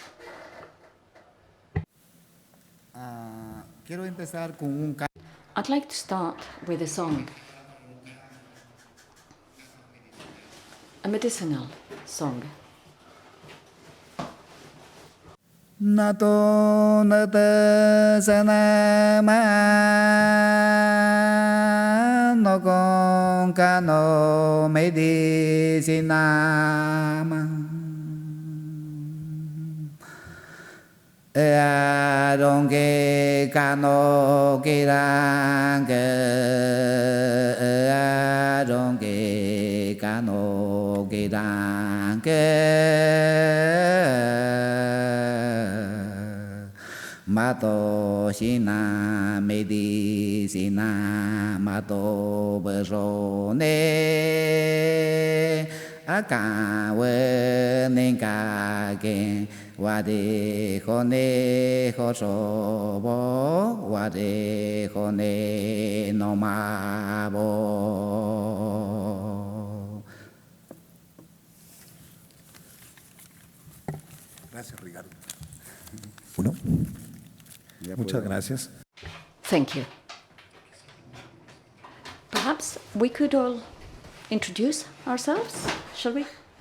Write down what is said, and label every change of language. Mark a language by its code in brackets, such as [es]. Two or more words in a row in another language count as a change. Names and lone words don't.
[en] I'd like to start with a song, a medicinal song. Nato nata sanama no con cano medicinama aronge cano kirange aronge cano kirange Mato shina medicina mato berone akawe nengage wade kone hosobo wade kone nomabo. [es] Gracias, Ricardo. Uno. Muchas gracias. [en] Thank you. Perhaps we could all introduce ourselves, shall we?